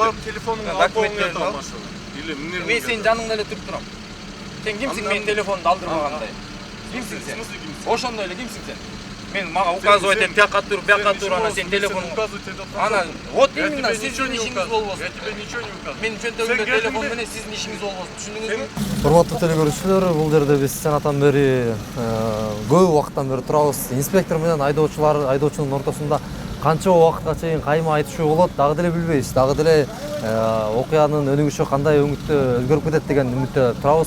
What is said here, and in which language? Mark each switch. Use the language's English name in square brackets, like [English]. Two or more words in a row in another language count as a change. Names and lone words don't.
[Kyrgyz] барып телефонуңду алып Документтерин ал. Или эмне? Мен сенин жаныңда эле туруп турам. Сен кимсиң менин телефонумду алдырмагандай? Кимсиң сен? Ошондой эле кимсиң сен? Мен мага указывать этип, бияка тур, анан сен телефонуңду. Анан [Russian] вот именно [Kyrgyz] сиздин ишиңиз болбосун. [Russian] Я тебе ничего не указываю. [Kyrgyz] Менин чөнтөгүмдө телефон менен сиздин ишиңиз болбосун. Түшүндүңүзбү? Урматтуу телекөрүүчүлөр, бул жерде биз чанатан бери көп убакыттан бери турабыз. Инспектор менен айдоочунун ортосунда канча убакытка чейин кайма айтышуу болот, дагы деле билбейбиз. Дагы деле окуянын өнүгүшү кандай өңүттө өзгөрүп кетет деген үмүттө турабыз.